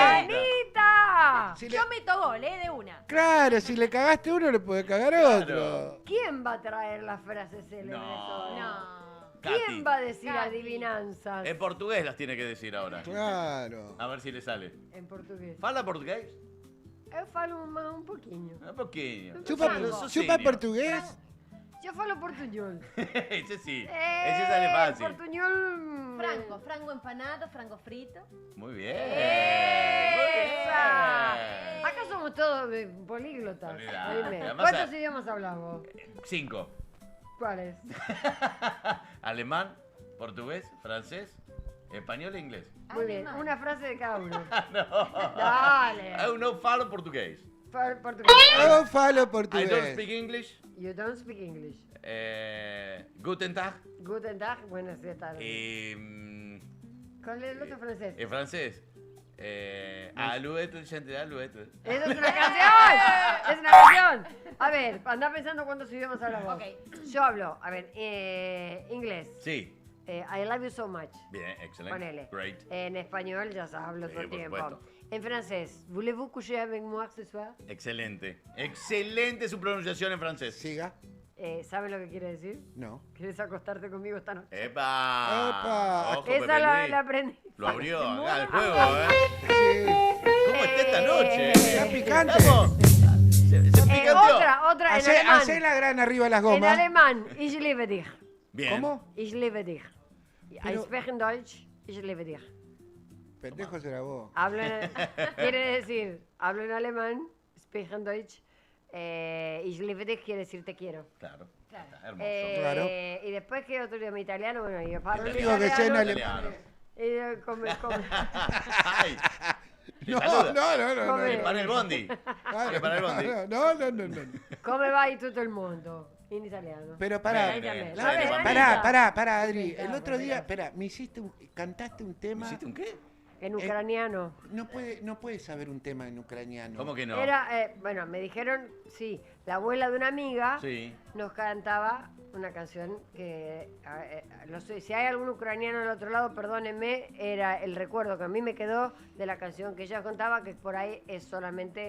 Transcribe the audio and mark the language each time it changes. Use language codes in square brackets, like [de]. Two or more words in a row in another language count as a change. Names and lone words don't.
[es] ¡Anita! Si le- Yo meto gol, de una. Claro, si le cagaste uno, le puede cagar otro. ¿Quién va a traer las frases célebres No. hoy? No. Katy. ¿Quién va a decir Katy. adivinanzas En portugués las tiene que decir ahora. Claro. A ver si le sale. en portugués? [pt] ¿Fala portugués? Eu falo un poquinho. [es] Un poquillo. Chupa, Sos chupa senior. portugués. Yo falo portuñol. Ese sí. Ese sale fácil. Portuñol. [pt] Frango empanado, frango frito. [es] Muy bien. ¡Esa! Muy bien. Acá somos todos políglotas. Olvidá. Oíme. Además, ¿Cuántos idiomas hablamos? 5. ¿Cuáles? Alemán, portugués, francés, español e inglés. Muy bien, una frase de cada uno. No. Dale. [pt] Eu não falo português. [es] Portugués. [pt] Oh, falo [en] I don't [es] portugués. [en] speak English. You don't speak English. [de] Guten Tag. Guten Tag, [es] buenas tardes. ¿Cuál es el otro francés? En francés. Alouette, gente de Alouette. ¡Eso es una canción! ¡Es una canción! A ver, anda pensando cuántos idiomas hablamos. Ok. Yo hablo, a ver, inglés. Sí. [en] I love you so much. [es] Bien, excelente. Ponele. [en] Great. [es] En español ya hablo todo el por tiempo. supuesto. En francés, [fr] voulez-vous coucher avec moi ce soir? [es] Excelente. Excelente su pronunciación en francés. Siga. ¿Sabe lo que quiere decir? No. ¿Quieres acostarte conmigo esta noche? ¡Epa! Epa. Ojo, Esa Pepe la Luis. aprendí. Lo abrió acá el juego, ¿eh? Sí. ¿Cómo está esta noche? Está picante. Vamos. Se picanteó. Otra en Hacé alemán. la gran arriba las En gomas. alemán, [de] ich liebe dich. [es] Bien. ¿Cómo? [de] Ich liebe dich. I [es] Pero- [de] spreche Deutsch, ich liebe dich. [es] Pendejo será vos. Hablo quiere decir, hablo en alemán, [de] spreche Deutsch, ich liebe dich [es] quiere decir te quiero. Claro. Está hermoso. Claro. Y después, ¿qué otro idioma? Italiano, bueno, yo hablo Te en digo que sé en italiano. alemán. Come. Ay. ¿Te No, saluda? no. Come. Prepara el bondi. Prepara el bondi. No. [it] Come va tutto il mondo? In italiano. [es] Pero pará, Bien, bien. A ver, pará, Adri. El otro día, espera, cantaste un tema. ¿Hiciste un qué? En ucraniano. No puedes saber un tema en ucraniano. ¿Cómo que no? Era, bueno, me dijeron, sí, la abuela de una amiga Sí. nos cantaba una canción que, no sé, si hay algún ucraniano al otro lado, perdónenme, era el recuerdo que a mí me quedó de la canción que ella contaba, que por ahí es solamente...